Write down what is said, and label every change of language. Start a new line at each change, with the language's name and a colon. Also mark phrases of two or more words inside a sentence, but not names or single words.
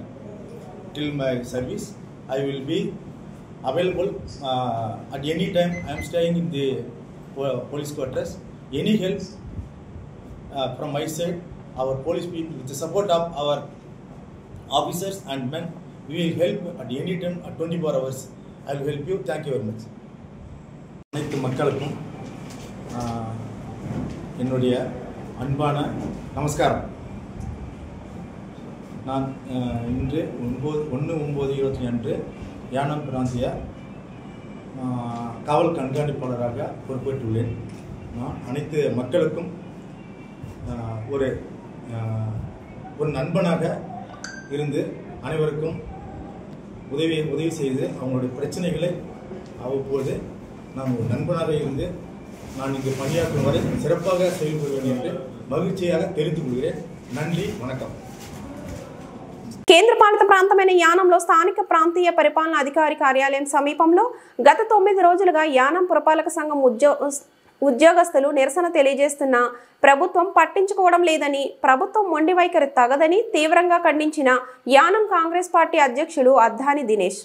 English: Till my service, I will be available at any time. I am staying in the police quarters. Any help from my side, our police people, with the support of our officers and men, we will help at any time at 24 hours. I will help you. Thank you very much.
Tamil: அனைத்து மக்களுக்கும் என்னுடைய அன்பான நமஸ்காரம். நான் இன்று 9/9/20 அன்று யானம் பிராந்திய காவல் கண்காணிப்பாளராக பொறுப்பேற்றுள்ளேன். நான் அனைத்து மக்களுக்கும் ஒரு நண்பனாக இருந்து அனைவருக்கும் உதவி செய்து அவங்களுடைய பிரச்சனைகளை அவ்வப்போது நான் ஒரு நண்பனாக இருந்து நான் இங்கு பணியாற்றும் வரை சிறப்பாக செயல்படுவேன் என்று మగిచియాగా తెలుసుకునేది నంది వణకం.
Telugu: కేంద్రపాలిత ప్రాంతమైన యానంలో స్థానిక ప్రాంతీయ పరిపాలన అధికారి కార్యాలయం సమీపంలో గత 9 రోజులుగా యానం పురపాలక సంఘం ఉద్యోగస్తులు నిరసన తెలియజేస్తున్న ప్రభుత్వం పట్టించుకోవడం లేదని, ప్రభుత్వం మొండి వైఖరి తగదని తీవ్రంగా ఖండించిన యానం కాంగ్రెస్ పార్టీ అధ్యక్షులు అద్దాని దినేష్.